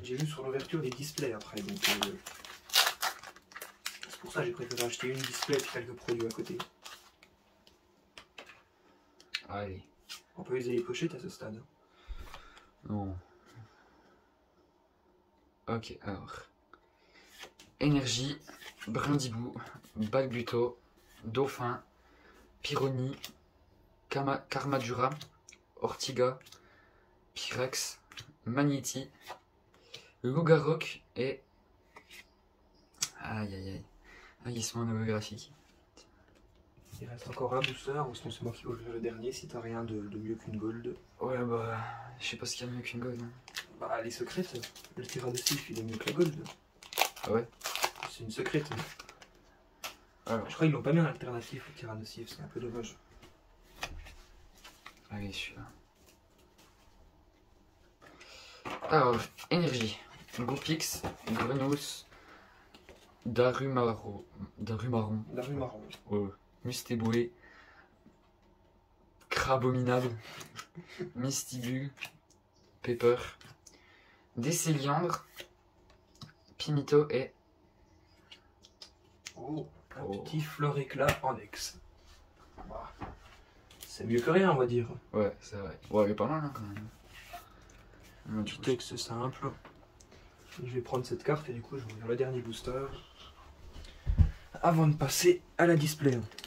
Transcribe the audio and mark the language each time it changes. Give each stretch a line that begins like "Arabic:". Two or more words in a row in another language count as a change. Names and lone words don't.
French: J'ai vu sur l'ouverture des displays après, donc c'est pour ça que j'ai préféré acheter une display et quelques produits à côté. Allez. On peut user les pochettes à ce stade. Non. Ok, alors. Énergie, Brindibou, Balbuto, Dauphin, Pyroni, Karmadura, Ortiga, Pyrex, Magneti, Logarok et. Aïe aïe aïe. Aguissement holographique. Il reste encore un booster, ou sinon c'est moi qui vais ouvrir le dernier si t'as rien de mieux qu'une gold. Ouais, bah. Je sais pas ce qu'il y a de mieux qu'une gold. Hein. Bah les secrètes, le Tyrannosif il est mieux que la gold. Ah ouais? C'est une secrète. Alors. Je crois qu'ils l'ont pas mis en alternatif au Tyrannosif, c'est un peu dommage. Allez, celui-là. Alors, énergie. Goupix, Grenousse, Darumaron. Darumaron. Mustéboué, Crabominable, Mystibule, Pepper, Décéliandre, Pimito et. Oh, un petit fleur éclat en ex. Bah, c'est mieux que rien, on va dire. Ouais, c'est vrai. Ouais, il est pas mal hein, quand même. Un petit texte simple. Je vais prendre cette carte et du coup je vais ouvrir le dernier booster avant de passer à la display.